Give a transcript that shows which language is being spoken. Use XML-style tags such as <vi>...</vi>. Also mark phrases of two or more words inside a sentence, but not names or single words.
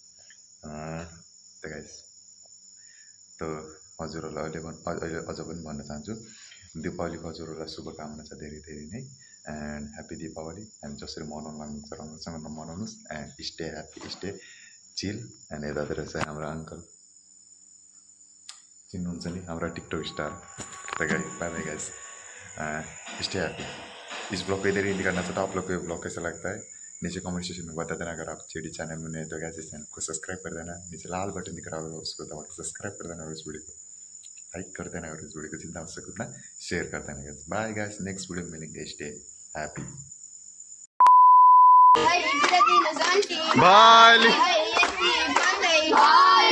<ne>त गाइस त हजुरहरूलाई अहिले अझ पनि भन्न चाहन्छु दीपावलीको हजुरहरूलाई शुभकामना छ धेरै धेरै नै</ne> <en>and happy Dipawali and</en> <ne>जसरी मनाउनु लाग्नुहुन्छ राम्रोसँग मनाउनुहोस्</ne> <en>and stay happy stay chill</en> <ne>एन्ड यतातिर चाहिँ हाम्रो अङ्कल चिन्नुहुन्छ नि हाम्रो टिकटक स्टार त</ne> <en>guys bye bye guys stay happy</en> <hi>इस ब्लॉग को इधर एंड करना चाहता हूँ आप लोग को ये ब्लॉग कैसा लगता है नीचे</hi> <en>comment section</en> <hi>में बता देना अगर आप जेडी चैनल में नए तो गाइस इस चैनल को सब्सक्राइब कर देना नीचे लाल बटन दिख रहा होगा उसको दबा के सब्सक्राइब कर देना और इस वीडियो को लाइक कर देना और इस वीडियो को जितना हो सके उतना शेयर कर देना</hi> <en>guys bye guys next video</en> <hi>में मिलेंगे</hi> <en>stay happy bye</en>